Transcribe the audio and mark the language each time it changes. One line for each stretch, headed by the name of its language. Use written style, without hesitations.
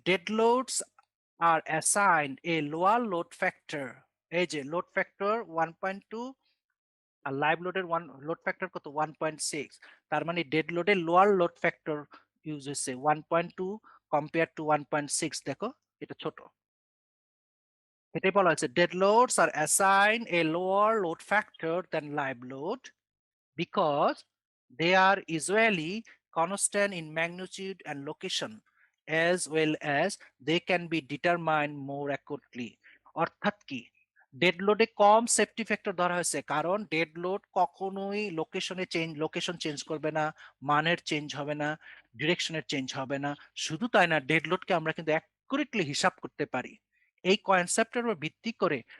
English: Dead loads are assigned a lower load factor.
Bangla: এই যে load factor 1.2 আর live লোডের লোড ফ্যাক্টর কত? 1.6। তার মানে ডেড লোডের লোয়ার লোড ফ্যাক্টর ইউজ হয়েছে 1.2 কম্পেয়ার টু 1.6। দেখো এটা ছোট। এটাই বলা হয়েছে
English: Dead loads are assign a lower load factor than live load because they are usually constant in magnitude and location as well as they can be determined more accurately.
Bangla: অর্থাৎ কি? Dead লোডে কম safety factor ধরা হয়েছে কারণ dead load কখনোই location change করবে না, মানের চেঞ্জ হবে না, ডিরেকশনের চেঞ্জ হবে না। শুধু তাই না, ডেড লোডকে আমরা কিন্তু অ্যাকুরেটলি হিসাব করতে পারি। এই কনসেপ্টের উপর ভিত্তি করে